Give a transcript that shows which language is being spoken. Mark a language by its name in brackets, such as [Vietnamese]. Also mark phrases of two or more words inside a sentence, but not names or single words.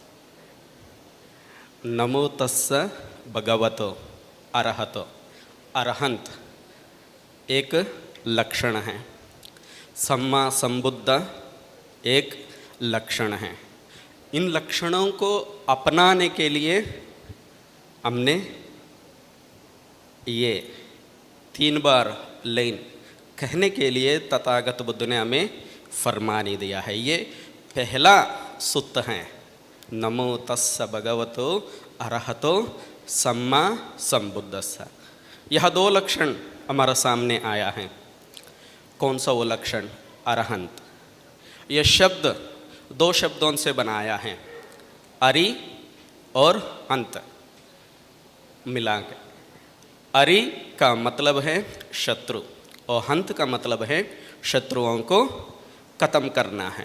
[Pali] नमो तस्स भगवतो अरहतो, [Hindi] अरहंत एक लक्षण है, [Pali] सम्मा संबुद्ध [Hindi] एक लक्षण है। इन लक्षणों को अपनाने के लिए हमने ये 3 बार लाइन कहने के लिए तथागत बुद्ध ने हमें फरमानी दिया है। ये पहला सूत्र है, [Pali] नमो तस्स भगवतो अरहतो सम्मा संबुद्धस्स। [Hindi] यह 2 लक्षण हमारे सामने आया है। कौन सा वो लक्षण? अरहंत। यह शब्द 2 शब्दों से बनाया है, अरि और अंत मिला के। अरि का मतलब है शत्रु और हंत का मतलब है शत्रुओं को खत्म करना है।